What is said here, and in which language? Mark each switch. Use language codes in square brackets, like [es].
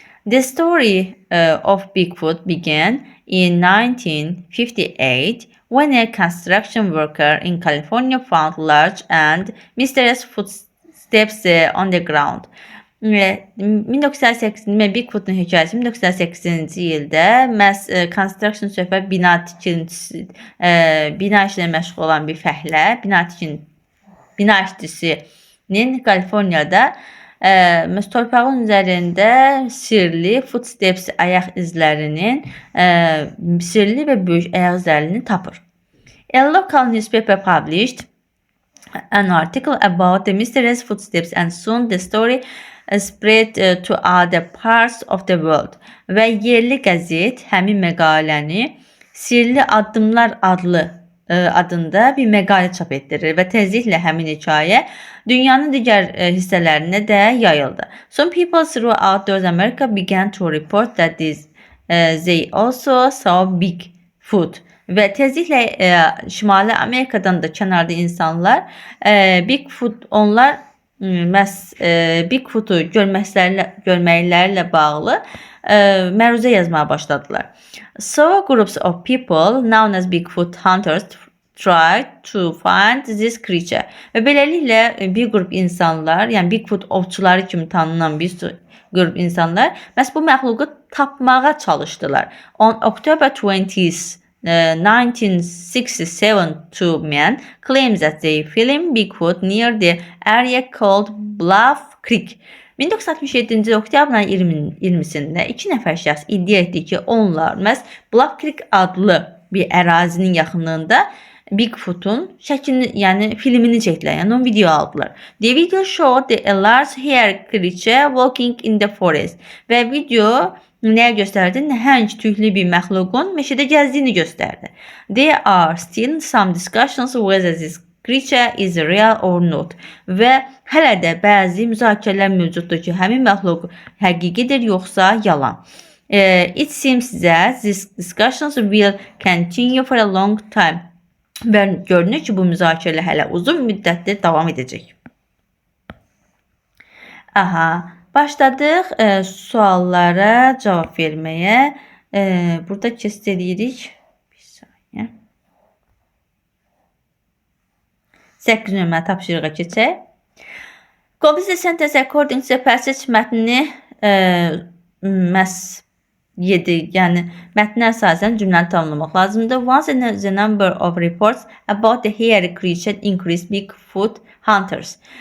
[en] The story of Bigfoot began in 1958 when a construction worker in California found large and mysterious footsteps on the ground. [az] 1908-ci Bigfoot'un hekayəsi 1908-ci ildə məhz construction söhbət bina tikintisi, bina işlə məşğul olan bir fəhlə, bina işçisinin Kaliforniyada torpağın üzərində sirli footsteps ayaq izlərinin sirli və böyük ayaq izlərini tapır. [en] A local newspaper published an article about the mysterious footsteps and soon the story spread to other parts of the world. [az] Və yerli qəzet həmin məqaləni Sirli Addımlar adında bir məqalə çap etdirir və tezliklə həmin hekayə dünyanın digər hissələrinə də yayıldı. [en] Some people throughout North America began to report that they also saw Bigfoot. [az] Və tezliklə Şimali Amerikadan da kənarda insanlar Bigfoot məhz Bigfoot-u görməklərlə bağlı məruzə yazmağa başladılar. [en] So groups of people known as Bigfoot hunters try to find this creature. [az] Və beləliklə bir qrup insanlar, yəni Bigfoot ovçuları kimi tanınan bir qrup insanlar məhz bu məxluqu tapmağa çalışdılar. [en] On October 20th, 1967, two men claimed that they filmed Bigfoot near the area called Bluff Creek. [az] 1967-ci oktyabrın 20-sində iki nəfər şəxs iddia etdi ki, onlar məhz Bluff Creek adlı bir ərazinin yaxınlığında Bigfoot'un şəklini, yəni filmini çəkdilər, yəni onu video aldılar. [en] The video showed a large hair creature walking in the forest. [az] Və video nəyə göstərdi? Nəhəng tüklü bir məxluqun meşədə gəzdiyini göstərdi. [en] There are still some discussions whether this creature is real or not. [az] Və hələ də bəzi müzakirələr mövcuddur ki, həmin məxluq həqiqidir yoxsa yalan. [en] It seems that these discussions will continue for a long time. [az] Və görünür ki, bu müzakirələr hələ uzun müddətdir davam edəcək. Başladıq suallara cavab verməyə. Burada kesit edirik. Bir saniyə. 8 nömrə tapşırığa keçək. [en] Complete the sentence according to the passage [az] mətnini məhz 7, yəni mətnə əsasən cümləni tamamlamaq lazımdır. [en] Once the number of reports about the hairy creature increased Bigfoot hunters.